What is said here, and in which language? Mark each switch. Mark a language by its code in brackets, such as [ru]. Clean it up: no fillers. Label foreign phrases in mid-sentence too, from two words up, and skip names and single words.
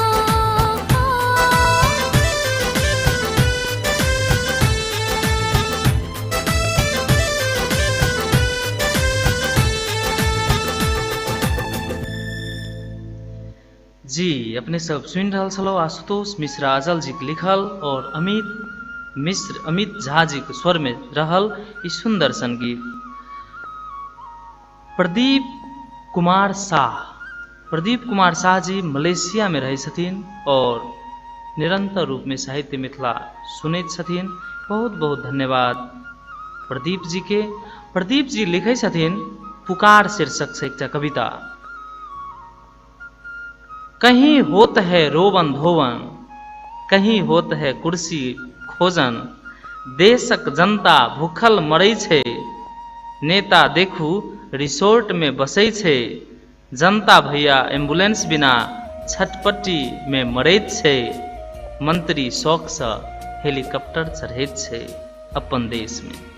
[mai] जी अपने सब सुन रहल छलौ आशुतोष मिश्र आजल जी के लिखल और अमित झा जी के स्वर में रहल ई सुंदर संगीत। प्रदीप कुमार शाह जी मलेशिया में रहे छथिन और निरंतर रूप में साहित्य मिथिला सुनैत छथिन। बहुत बहुत धन्यवाद प्रदीप जी के। प्रदीप जी लिखे छथिन पुकार शीर्षक से एकटा कविता। कहीं होत है रोवन धोवन, कहीं होत है कुर्सी खोजन, देशक जनता भूखल मरै छै, नेता देखू रिसोर्ट में बसै छै, जनता भैया एम्बुलेंस बिना छटपट्टी में मरैत छै, मंत्री शौक से हेलीकॉप्टर चढ़ैत छै अपन देश में।